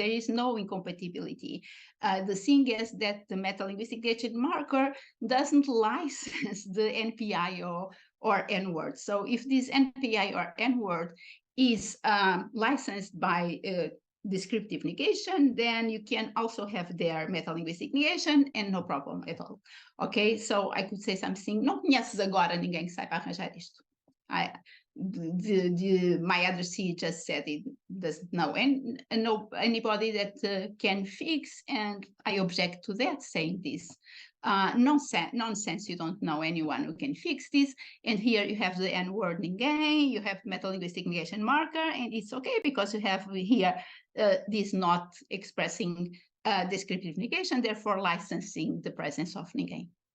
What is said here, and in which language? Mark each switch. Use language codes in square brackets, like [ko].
[en] There is no incompatibility. The thing is that the metalinguistic negation marker doesn't license the NPI or N-word. So if this NPI or N-word is licensed by descriptive negation, then you can also have their metalinguistic negation and no problem at all. Okay, so I could say something, [pt] não conheces agora ninguém que saiba arranjar isto. [en] My addressee just said it doesn't know anybody that can fix, and I object to that, saying this. nonsense, you don't know anyone who can fix this. And here you have the N-word negation, you have metalinguistic negation marker, and it's okay because you have here this not expressing descriptive negation, therefore licensing the presence of negation.